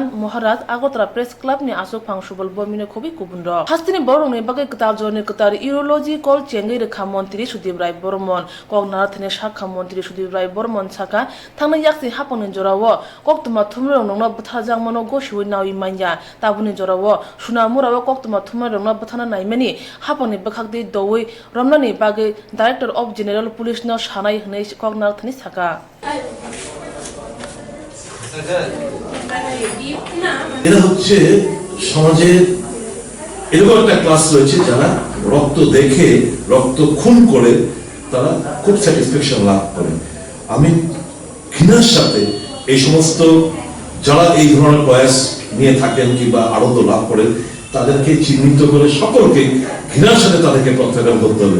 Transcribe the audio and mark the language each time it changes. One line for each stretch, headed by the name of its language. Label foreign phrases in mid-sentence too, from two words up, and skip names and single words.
Kok Borok: Maharaj Agotla Press Club ni asok phang subal bomine khobi kubunro hastini borokni bagai kitab jone kitar urology kol chengai rekha mantri Sudip Rai Bormon kognar thane sakha mantri Sudip Rai Bormon saka thangna yaksi haponi jorawo koktuma thumrong nongna buthajang mano goshui nawi manya tabuni jorawo sunamurawo koktuma thumrong nongna buthana naimani haponi bakhakde doi romnani bage
English: Director of General Police
Kok Borok: no shanai hnei kognar thani saka
Bangla: এরা হচ্ছে সমাজের এরকম একটা ক্লাস রয়েছে যারা রক্ত দেখে রক্ত খুন করে তারা খুব স্যাটিসফ্যাকশন লাভ করে। আমি ঘৃণার সাথে এই সমস্ত যারা এই ধরনের প্রয়াস নিয়ে থাকেন কিংবা আনন্দ লাভ করেন তাদেরকে চিহ্নিত করে সকলকে ঘৃণার সাথে তাদেরকে প্রত্যাখ্যান করতে হবে।